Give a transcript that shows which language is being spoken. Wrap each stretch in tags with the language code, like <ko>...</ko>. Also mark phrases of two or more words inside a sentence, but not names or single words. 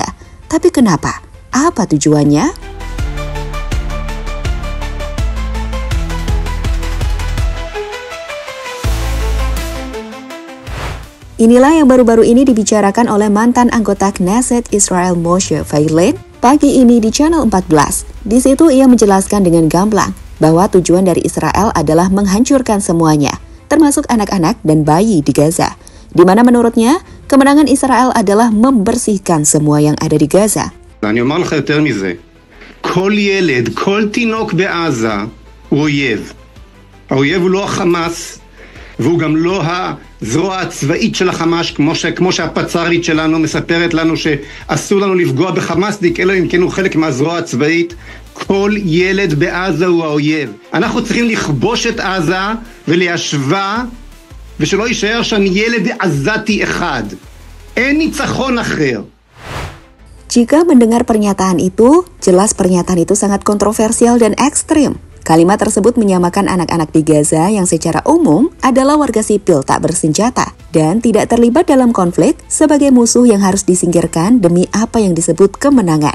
<id>Tapi kenapa? Apa tujuannya? Inilah yang baru-baru ini dibicarakan oleh mantan anggota Knesset Israel Moshe Feiglin pagi ini di Channel 14. Di situ ia menjelaskan dengan gamblang bahwa tujuan dari Israel adalah menghancurkan semuanya, termasuk anak-anak dan bayi di Gaza, di mana menurutnya kemenangan Israel adalah membersihkan semua yang ada di Gaza.</id> <he>ואני אומר לך יותר מזה, כל ילד, כל תינוק בעזה הוא אויב. האויב הוא לא החמאס, והוא גם לא הזרוע הצבאית של החמאס, כמו שהפצ"רית שלנו מספרת לנו שאסור לנו לפגוע בחמאסניק, אלא אם כן הוא חלק מהזרוע הצבאית. כל ילד בעזה הוא האויב. אנחנו צריכים לכבוש את עזה וליישבה, ושלא יישאר שם ילד עזתי אחד. אין ניצחון אחר.</he> <id>Jika mendengar pernyataan itu, jelas pernyataan itu sangat kontroversial dan ekstrim. Kalimat tersebut menyamakan anak-anak di Gaza yang secara umum adalah warga sipil tak bersenjata dan tidak terlibat dalam konflik sebagai musuh yang harus disingkirkan demi apa yang disebut kemenangan.</id>